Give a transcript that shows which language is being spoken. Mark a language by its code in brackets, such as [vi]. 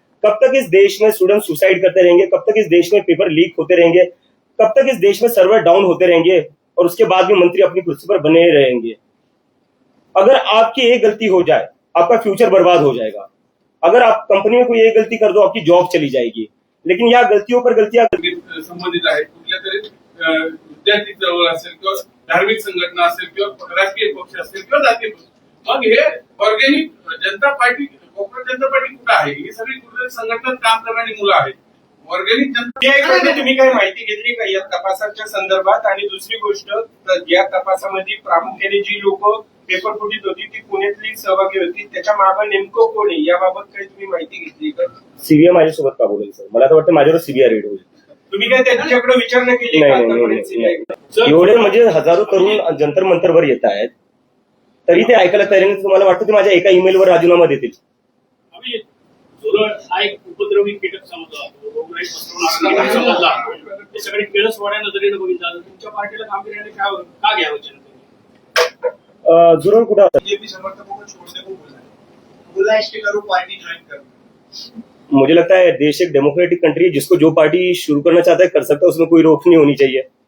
[hi] कब तक इस देश में स्टूडेंट सुसाइड करते रहेंगे, कब तक इस देश में पेपर लीक होते रहेंगे, कब तक इस देश में सर्वर डाउन होते रहेंगे और उसके बाद भी मंत्री अपनी कुर्सी पर बने रहेंगे. अगर आपकी एक गलती हो जाए, आपका फ्यूचर बर्बाद हो जाएगा. अगर आप कंपनी में कोई एक गलती कर दो, आपकी जॉब चली जाएगी. [mr] लेकिन या गलतियों पर गलतियां संबंधित आहेत. कुठल्या तरी विद्यार्थी चळवळ असेल किंवा धार्मिक संघटना असेल किंवा राजकीय पक्ष असेल किंवा जातीय पक्ष, मग हे ऑर्गॅनिक जनता पार्टी, कोकण जनता पार्टी कुठं आहे? ही सगळी कुठल्या संघटनेत काम करणारी मुलं आहेत. ऑर्गॅनिक जनता तुम्ही काही माहिती घेतली का या तपासाच्या संदर्भात? आणि दुसरी गोष्ट, या तपासामध्ये प्रामुख्याने जी लोक पेपर फुटीत होती ती पुण्यातली सहभागी होती, त्याच्या मागे नेमकं कोण आहे याबाबत काही तुम्ही माहिती घेतली का? सीबीआय माझ्यासोबत का बोलेल सर? मला तर वाटतं माझ्यावर सीबीआय रेड होईल. तुम्ही काय त्यांच्याकडे विचारणा केली का नाही, नाही, आतापर्यंत? नाही. एवढे म्हणजे हजारो तरुण जंतर मंतरवर येत आहेत, तरी ते ऐकायला तयार नाही. तुम्हाला वाटतं ते माझ्या एका ईमेलवर राजीनामा देतील? आम्ही झुरळ हा एक उपद्रवी कीटक समजला जातो, रोगराई पसरवणारा कीटक समजला जातो. हे सगळे किळसवाड्या नजरेने बघितलं जातं. तुमच्या पार्टीला गांभीर्याने का घ्यावं जनतेने? जुरळ कुठं? [hi] बीजेपी समर्थकों को छोड़ने को बोला है कि करो पार्टी ज्वाइन करो. मुझे लगता है देश एक डेमोक्रेटिक कंट्री है, जिसको जो पार्टी शुरू करना चाहता है कर सकता है, उसमें कोई रोक नहीं होनी चाहिए.